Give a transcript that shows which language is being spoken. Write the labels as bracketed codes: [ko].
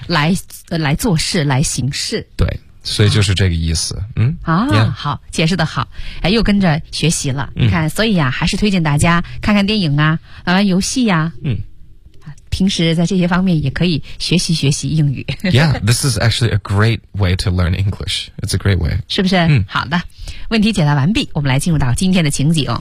[zh] 来做事，来行事，对，所以就是这个意思、啊、嗯 [en] 啊、yeah. [zh] 好，解释的好，哎，又跟着学习了、嗯、你看，所以呀、啊、还是推荐大家看看电影啊，玩游戏呀、啊、嗯，平时在这些方面也可以学习学习英语。 [en] Yeah, this is actually a great way to learn English. It's a great way. [zh] 是不是、嗯、好的，问题解答完毕，我们来进入到今天的情景。